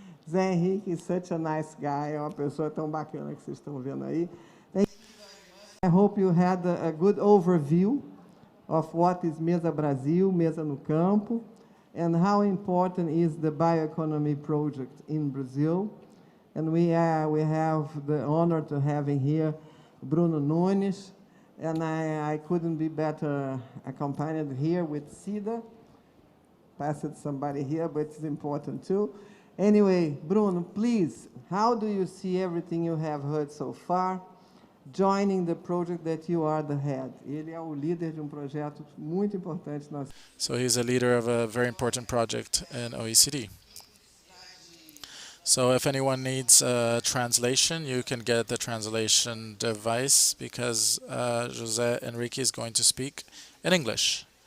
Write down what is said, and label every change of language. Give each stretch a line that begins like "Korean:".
Portuguese: Zé Henrique
English: is such a nice guy,
Portuguese: é uma pessoa tão bacana que vocês estão vendo aí.
English: I hope you had a good overview of what is Mesa Brasil, Mesa no Campo, and how important is the bioeconomy project in Brazil. And we have the honor to having here Bruno Nunes, and I couldn't be better accompanied here with Cida. Pass it to somebody here, but it's important too. Anyway, Bruno, please, how do you see everything you have heard so far, joining the project that you are the head?
Portuguese: Ele é o líder de projeto muito importante.
English: So he's a leader of a very important project in OECD. So if anyone needs a translation, you can get the translation device, because José Enrique is going to speak in English.